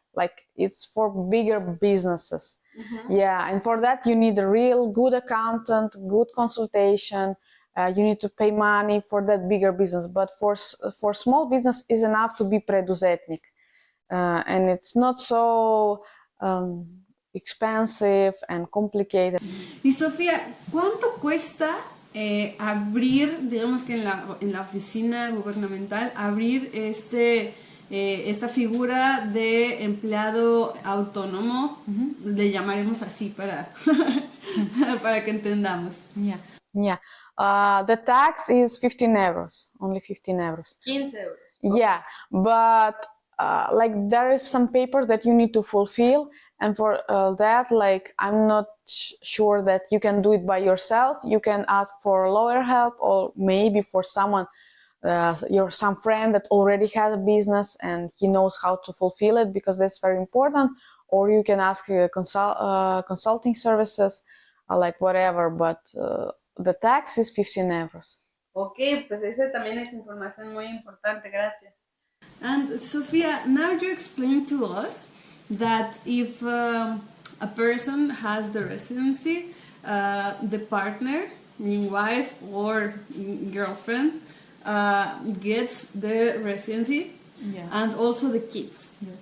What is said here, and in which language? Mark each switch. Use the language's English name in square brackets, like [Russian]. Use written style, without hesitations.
[English] Like it's for bigger businesses. Yeah, and for that you need a real good accountant, good consultation. You need to pay money for that bigger business. But for small business is enough to be preduzetnik. And it's not so expensive and complicated. [Spanish] Y Sofía, ¿cuánto cuesta abrir, digamos que en la oficina gubernamental, abrir esta figura de empleado autónomo? Le llamaremos así para, para que entendamos. [English] Yeah. The tax is 15 euros, only 15 euros. 15 euros. Yeah, but like there is some paper that you need to fulfill, and for that, like I'm not sure that you can do it by yourself. You can ask for lawyer help, or maybe for someone, some friend that already has a business and he knows how to fulfill it, because that's very important. Or you can ask consulting services, like whatever, but the tax is 15 euros. [Spanish] Ok, pues esa también es información muy importante, gracias. [English] And Sofia, now you explain to us that if a person has the residency, the partner, wife or girlfriend, gets the residency, and also the kids. Yes.